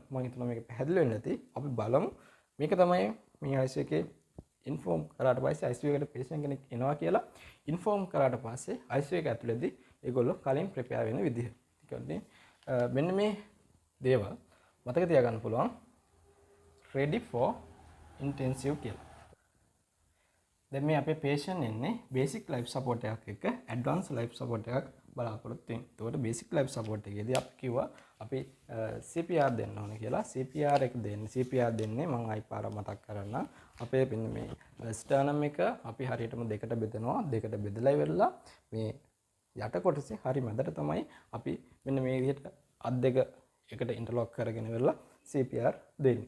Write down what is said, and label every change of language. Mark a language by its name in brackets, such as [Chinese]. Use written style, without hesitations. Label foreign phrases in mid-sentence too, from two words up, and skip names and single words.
[Sinhala] මම හිතනවා මේක පැහැදිලි වෙන්නේ නැති. අපි බලමු. මේක තමයි මේ ICU එකේ inform කරාට පස්සේ ICU එකට patient කෙනෙක් එනවා කියලා inform කරාට පස්සේ ICU එක ඇතුළේදී ඒගොල්ලෝ කලින් prepare වෙන විදිහ. ඒ කියන්නේ මෙන්න මේ දේවල් මතක තියාගන්න පුළුවන්. [English] ready for intensive [Sinhala] කියලා. දැන් මේ අපේ patient ඉන්නේ [English] basic life support [Sinhala] එකක් එක්ක [English] advanced life support [Sinhala] එකක් බලාපොරොත්තු වෙන්නේ. ඒකට [English] basic life support [Sinhala] එකේදී අපි කිව්වා අපි CPR දෙන්න ඕනේ කියලා. CPR එක දෙන්නේ CPR දෙන්නේ මම ආයි පාරක් මතක් කරන්නම්. අපේ මේ ස්ටර්නම් එක අපි හරියටම දෙකට බෙදනවා. දෙකට බෙදලා ඉවරලා මේ යට කොටසේ හරි මැදට තමයි අපි මෙන්න මේ විදිහට අත් දෙක එකට ඉන්ටර්ලොක් කරගෙන ඉවරලා CPR දෙන්නේ.